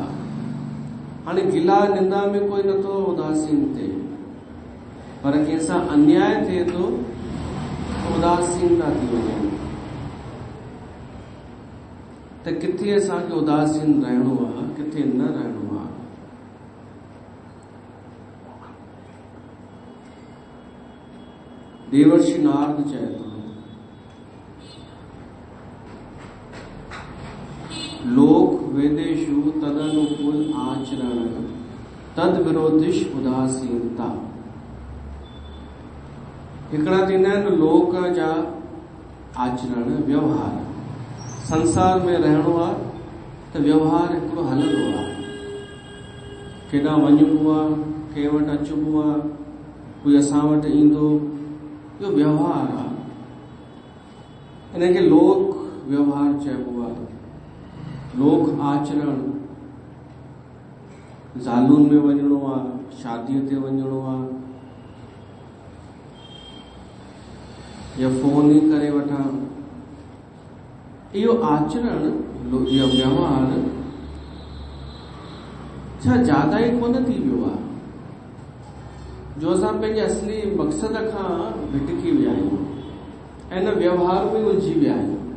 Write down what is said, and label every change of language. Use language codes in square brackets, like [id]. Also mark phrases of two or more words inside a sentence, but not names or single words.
[sd] हाणे गिला निंदा में कोई नथो उदासीन थिए, पर कंहिंसां अन्याय थिए थो उदासीनता थी वञे। त किथे असांखे उदासीन रहणो आहे, किथे न रहणो आहे। देवर्षि नारद चए थो [sa] लोक वेदेषु तदनुकूल आचरण तद विरोधिश उदासीनता। [sd] हिकिड़ा थींदा आहिनि लोक जा आचरण, व्यवहार। संसार में रहणो आहे त व्यवहार हिकिड़ो हलंदो आहे। केॾां वञिबो आहे, कंहिं वटि अचिबो आहे, कोई असां वटि ईंदो, इहो व्यवहार आहे। इनखे लोक व्यवहार चइबो आहे। लोक आचरण, ज़ालुनि में वञिणो आहे, शादीअ ते वञिणो आहे, या फोन ई करे वठां, इहो आचरण, इहो व्यवहार छा ज्यादा ई कोन थी वियो आहे जो असां पंहिंजे असली मक़सद खां भिटकी विया आहियूं ऐं इन व्यवहार में उलझी विया आहियूं।